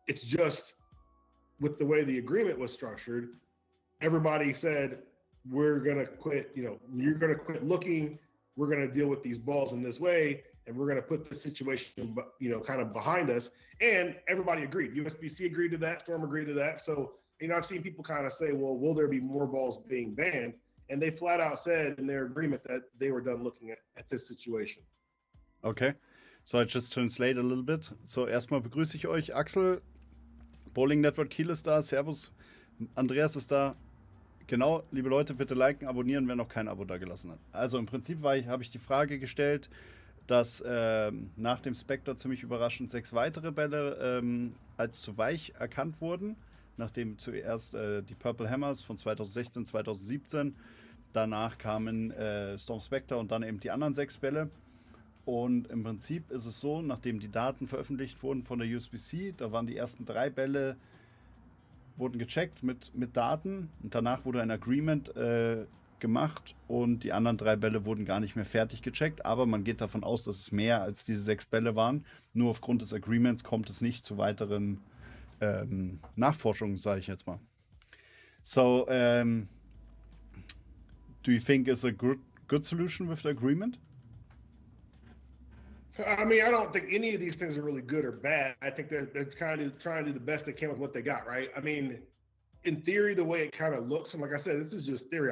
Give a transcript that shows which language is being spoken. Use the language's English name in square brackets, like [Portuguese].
[English] It's just with the way the agreement was structured, everybody said, we're going to quit, you're going to quit looking, we're going to deal with these balls in this way, and we're going to put this situation, kind of behind us. And everybody agreed. USBC agreed to that, Storm agreed to that. So, I've seen people kind of say, well, will there be more balls being banned? And they flat out said in their agreement that they were done looking at this situation. Okay, so I just translate a little bit. [German] So erstmal begrüße ich euch. Axel, Bowling Network Kiel ist da. Servus, Andreas ist da. Genau, liebe Leute, bitte liken, abonnieren, wer noch kein Abo da gelassen hat. Also im Prinzip habe ich die Frage gestellt, dass nach dem Spectre ziemlich überraschend 6 weitere Bälle als zu weich erkannt wurden. Nachdem zuerst die Purple Hammers von 2016, 2017, danach kamen Storm Spectre und dann eben die anderen 6 Bälle. Und im Prinzip ist es so, nachdem die Daten veröffentlicht wurden von der USBC, da waren die ersten 3 Bälle, wurden gecheckt mit Daten und danach wurde ein Agreement gemacht und die anderen 3 Bälle wurden gar nicht mehr fertig gecheckt, aber man geht davon aus, dass es mehr als diese 6 Bälle waren. Nur aufgrund des Agreements kommt es nicht zu weiteren Nachforschungen, sage ich jetzt mal. [English] So, do you think it's a good solution with the agreement? I mean, I don't think any of these things are really good or bad. I think they're kind of trying to do the best they can with what they got, right? I mean, in theory, the way it kind of looks, and like I said, this is just theory.